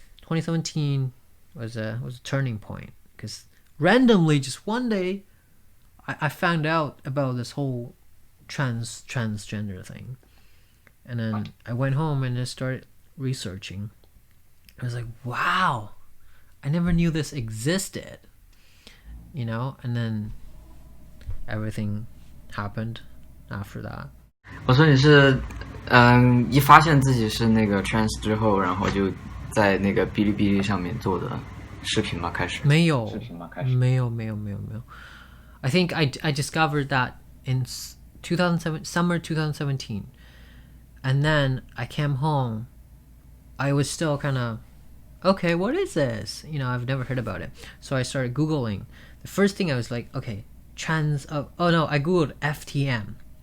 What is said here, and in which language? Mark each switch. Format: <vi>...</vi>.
<en>2017 was a turning point because randomly just one day I found out about this whole transgender thing. And then I went home and I started researching. I was like, wow, I never knew this existed. You know, and then everything happened after that.</en> <zh>我说你是，一发现自己是那个 trans 之后，然后就在那个哔哩哔哩上面做的视频吗？开始？没有，视频吗？开始？没有。</zh> <en>I think I discovered that in summer 2017, and then I came home. I was still kind of, okay, what is this? You know, I've never heard about it. So I started Googling. The first thing I was like, okay, I Googled FTM.</en>